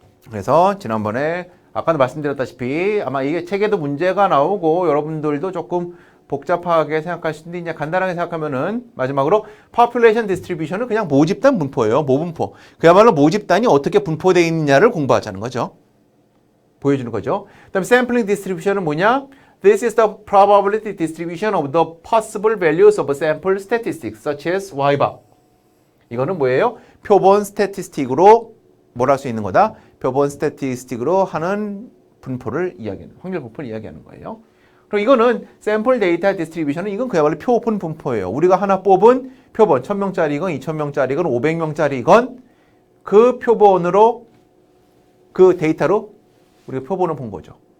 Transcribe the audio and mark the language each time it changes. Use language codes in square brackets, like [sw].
[ko] 그래서 지난번에 아까도 말씀드렸다시피 아마 이게 책에도 문제가 나오고 여러분들도 조금 복잡하게 생각할 수도 있냐 간단하게 생각하면은 마지막으로 population distribution은 그냥 모집단 분포예요. 모분포. 그야말로 모집단이 어떻게 분포되어 있느냐를 공부하자는 거죠. 보여주는 거죠. 그다음에 sampling distribution은 뭐냐? [en] This is the probability distribution of the possible values of sample statistics such as ybar. [ko] 이거는 뭐예요? 표본 스태티스틱으로 뭘 할 수 있는 거다? 표본 스태티스틱으로 하는 분포를 이야기하는, 확률 분포를 이야기하는 거예요. 그럼 이거는 샘플 데이터 디스트리뷰션은 이건 그야말로 표본 분포예요. 우리가 하나 뽑은 표본 1000명짜리건 2000명짜리건 500명짜리건 그 표본으로 그 데이터로 우리가 표본을 본 거죠.